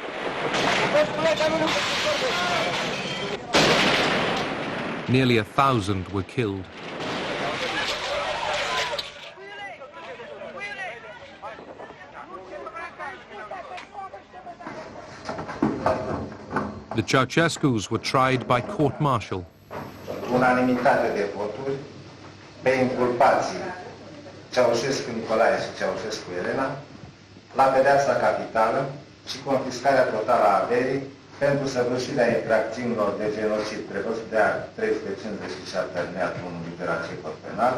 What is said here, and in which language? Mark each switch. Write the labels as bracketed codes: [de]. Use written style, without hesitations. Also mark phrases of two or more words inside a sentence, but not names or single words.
[en] Nearly 1,000 were killed. The Ceausescus were tried by court-martial. [ro] Unanimitate de voturi pe inculpații Ceausescu Nicolae și Ceausescu Elena la pedeapsa capitală și confiscarea totală a averii pentru săvârșirea infracțiunilor de genocid prevăzut de art 357 alineatul 1 litera C cod penal.